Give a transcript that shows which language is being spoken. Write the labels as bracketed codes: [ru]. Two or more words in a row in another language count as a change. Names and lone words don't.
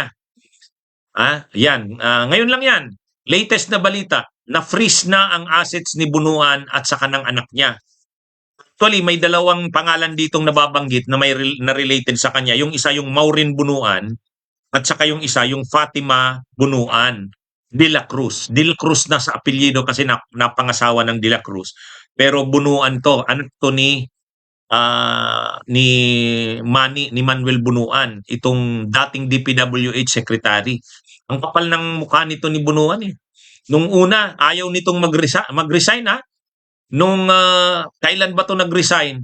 [tl] Yan. Ngayon lang yan. Latest na balita, na-freeze na ang assets ni Bunuan at saka ng anak niya. Actually, may dalawang pangalan ditong nababanggit na may na related sa kanya. Yung isa yung Maureen Bunuan at saka yung isa yung Fatima Bunuan de la Cruz. De la Cruz na sa apelyido kasi napangasawa ng de la Cruz. Pero Bunuan to, anak to ni Manuel Bunuan, itong dating DPWH secretary. Ang kapal ng mukha nito ni Bunuan eh. Nung una, ayaw nitong mag-resign Nung kailan ba to nag-resign?